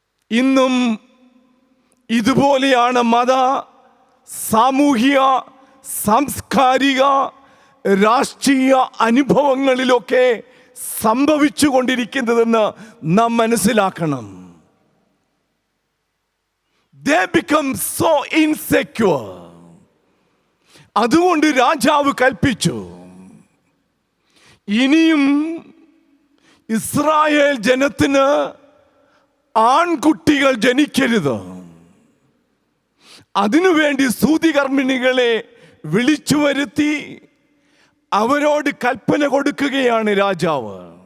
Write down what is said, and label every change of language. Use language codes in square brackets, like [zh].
[ml] ഇന്നും ഇതുപോലെയാണ് മത, സാമൂഹിക, സാംസ്കാരിക, രാഷ്ട്രീയ അനുഭവങ്ങളിലൊക്കെ സംഭവിച്ചു കൊണ്ടിരിക്കുന്നതെന്ന് നാം മനസ്സിലാക്കണം. [en] They become so insecure. [ml] അതുകൊണ്ട് രാജാവ് കൽപ്പിച്ചു, ഇനിയും ഇസ്രായേൽ ജനത്തിന് ആൺകുട്ടികൾ ജനിക്കരുത്. അതിനുവേണ്ടി സൂതികർമ്മിണികളെ വിളിച്ചു വരുത്തി അവരോട് കൽപ്പന കൊടുക്കുകയാണ് രാജാവ്.